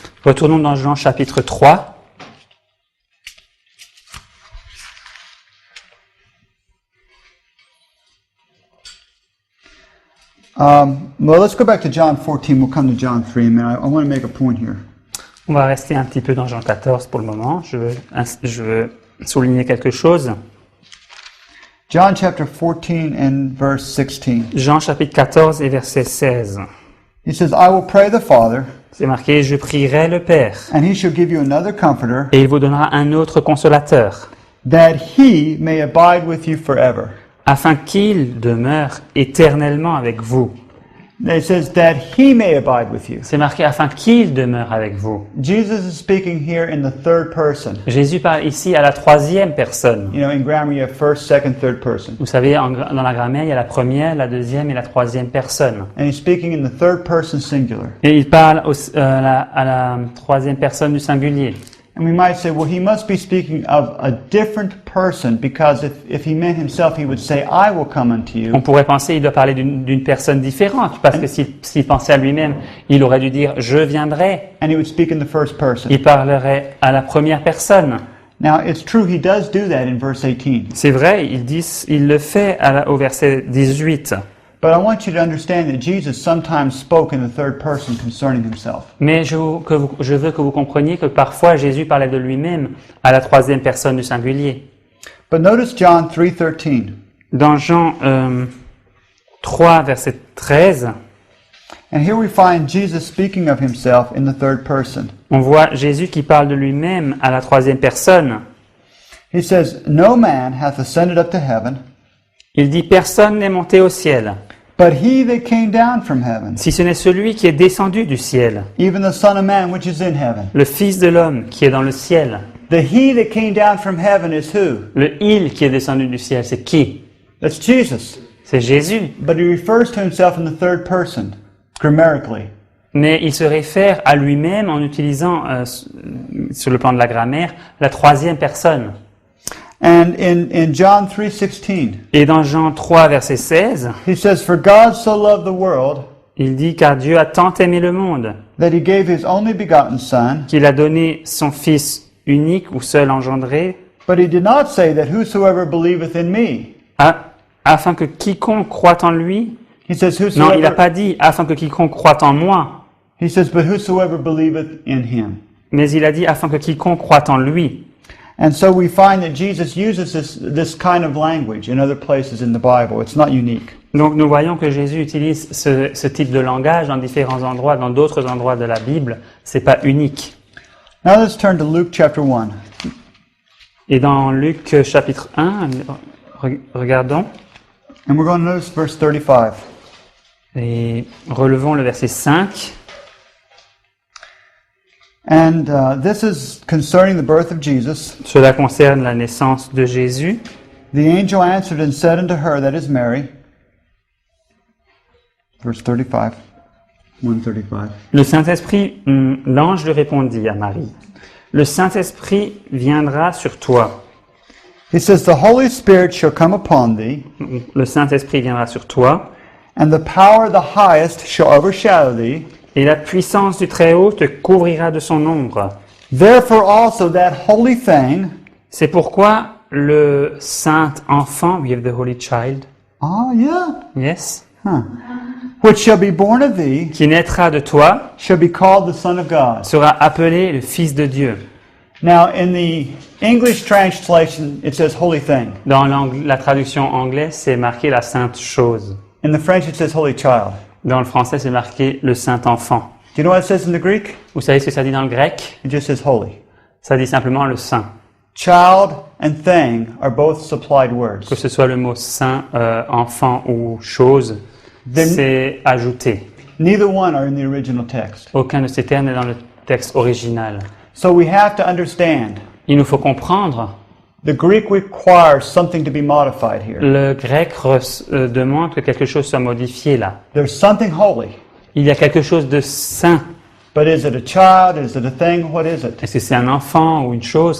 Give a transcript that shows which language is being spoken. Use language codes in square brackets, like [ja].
[fr] Retournons dans Jean chapitre 3. [en] Well, let's go back to John 14. We'll come to John 3 in a minute. I want to make a point here. [fr] On va rester un petit peu dans Jean 14 pour le moment. Je veux souligner quelque chose. [en] John chapter 14 and verse 16. [fr] Jean chapitre 14 et verset 16. [en] He says, I will pray the Father, [fr] C'est marqué, je prierai le Père, [en] and he shall give you another comforter, [fr] et il vous donnera un autre consolateur, [en] that he may abide with you forever. [fr] afin qu'il demeure éternellement avec vous. [en] It says that he may abide with you. [fr] C'est marqué, afin qu'il demeure avec vous. [en] Jesus is speaking here in the third person. [fr] Jésus parle ici à la troisième personne. [en] You know, in grammar you have first, second, third person. [fr] Vous savez, dans la grammaire, il y a la première, la deuxième et la troisième personne. [en] And he's speaking in the third person singular. [fr] Et il parle à la troisième personne du singulier. [en] And we might say, well, he must be speaking of a different person, because if he meant himself, he would say, I will come unto you. [fr] On pourrait penser qu'il doit parler d'une personne différente, parce que s'il pensait à lui-même, il aurait dû dire « je viendrai [en] And he would speak in the first ». person. [fr] Il parlerait à la première personne. [en] Now, it's true, he does do that in verse 18. [fr] C'est vrai, il le fait au verset 18. [en] But I want you to understand that Jesus sometimes spoke in the third person concerning himself. [fr] Mais je veux que vous compreniez que parfois Jésus parlait de lui-même à la troisième personne du singulier. [en] But notice John 3:13. [fr] Dans Jean 3, verset 13, [en] And here we find Jesus speaking of himself in the third person. [fr] on voit Jésus qui parle de lui-même à la troisième personne. [en] He says, No man hath ascended up to heaven, [fr] Il dit « Personne n'est monté au ciel, [en] but he that came down from heaven, [fr] si ce n'est celui qui est descendu du ciel, [en] even the Son of Man which is in heaven. [fr] le Fils de l'homme qui est dans le ciel. » [en] The he that came down from heaven is who? [fr] Le « il » qui est descendu du ciel, c'est qui? [en] That's Jesus. [fr] C'est Jésus. [en] But he refers to himself in the third person, grammatically. [fr] Mais il se réfère à lui-même en utilisant, sur le plan de la grammaire, la troisième personne. [en] And in John 3:16, [fr] Et dans Jean 3, verset 16, [en] he says, For God so loved the world [fr] il dit « Car Dieu a tant aimé le monde, [en] that he gave his only begotten Son, [fr] qu'il a donné son Fils unique ou seul engendré, [en] but he did not say that whosoever believeth in me. [fr] afin que quiconque croit en lui... » [en] He says, [fr] Non, il n'a [en] whosoever, [fr] pas dit « afin que quiconque croit en moi [en] he says, but whosoever believeth in him. » [fr] mais il a dit « afin que quiconque croit en lui ». [en] And so we find that Jesus uses this kind of language in other places in the Bible. It's not unique. [fr] Donc nous voyons que Jésus utilise ce type de langage dans différents endroits, dans d'autres endroits de la Bible. C'est pas unique. [en] Now let's turn to Luke chapter 1. [fr] Et dans Luc chapitre 1, regardons [en] And we're going to notice verse 35. [fr] et relevons le verset 5. [en] And this is concerning the birth of Jesus. [fr] Cela concerne la naissance de Jésus. [en] The angel answered and said unto her, that is Mary. Verse 35. 135. [fr] Le Saint-Esprit, l'ange lui répondit à Marie, « Le Saint-Esprit viendra sur toi. [en] He says, The Holy Spirit shall come upon thee, [fr] Le Saint-Esprit viendra sur toi, [en] and the power of the highest shall overshadow thee. [fr] et la puissance du Très-Haut te couvrira de son ombre. [en] Therefore also that holy thing, [fr] C'est pourquoi le saint enfant, [en] we have the holy child, yes, yes, which shall be born of thee, [fr] qui naîtra de toi, [en] shall be called the Son of God. [fr] sera appelé le Fils de Dieu. [en] Now, in the English translation, it says holy thing. [fr] Dans la traduction anglaise, c'est marqué la sainte chose. [en] In the French, it says holy child. [fr] Dans le français, c'est marqué le saint enfant. [en] Do you know what it says in the Greek? [fr] Vous savez ce que ça dit dans le grec? [en] It just says holy. [fr] Ça dit simplement le saint. [en] Child and thing are both supplied [fr] Que [en] words. [fr] ce soit le mot saint, enfant ou chose, c'est ajouté. [en] Neither one are in the original text. [fr] Aucun de ces termes n'est dans le texte original. [en] So we have to understand, [fr] Il nous faut comprendre, [en] the Greek requires something to be modified here. [fr] le grec demande que quelque chose soit modifié là. [en] There's something holy, [fr] Il y a quelque chose de saint. [en] but is it a child? Is it a thing? What is it? [fr] Est-ce que c'est un enfant ou une chose?